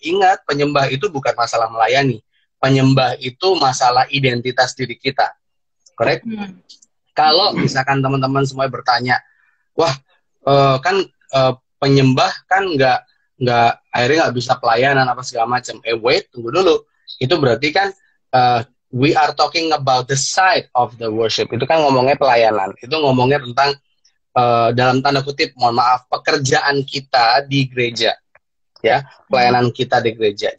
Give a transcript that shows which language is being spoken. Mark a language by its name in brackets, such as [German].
[Indonesian] Ingat, penyembah itu bukan masalah melayani, penyembah itu masalah identitas diri kita, correct? Kalau misalkan teman-teman semua bertanya, wah kan penyembah kan nggak akhirnya nggak bisa pelayanan apa segala macam. [English] Wait, [Indonesian] tunggu dulu. Itu berarti kan [English] we are talking about the side of the worship. [Indonesian] Itu kan ngomongnya pelayanan. Itu ngomongnya tentang dalam tanda kutip, mohon maaf, pekerjaan kita di gereja, ya, pelayanan kita di gereja.